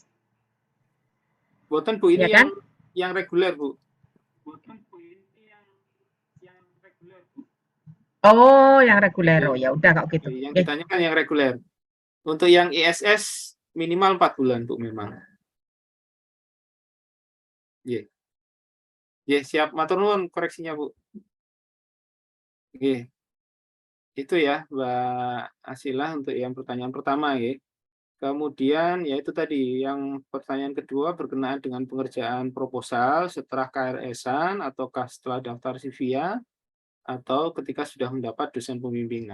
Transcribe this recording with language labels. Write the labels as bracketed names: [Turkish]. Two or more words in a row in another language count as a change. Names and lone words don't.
[Indonesian] Boten Bu, ini Ya kan? yang reguler Bu. Oh, yang reguler. Oh, ya udah kalau gitu. Yang ditanyakan yang reguler. Untuk yang ISS minimal 4 bulan Bu memang. Nggih. Nggih, siap, [Javanese] matur nuwun [Indonesian] koreksinya Bu. Nggih. Itu ya Mbak Asilah untuk yang pertanyaan pertama ya. Kemudian ya itu tadi yang pertanyaan kedua berkenaan dengan pengerjaan proposal setelah KRS-an ataukah setelah daftar CVIA atau ketika sudah mendapat dosen pembimbing.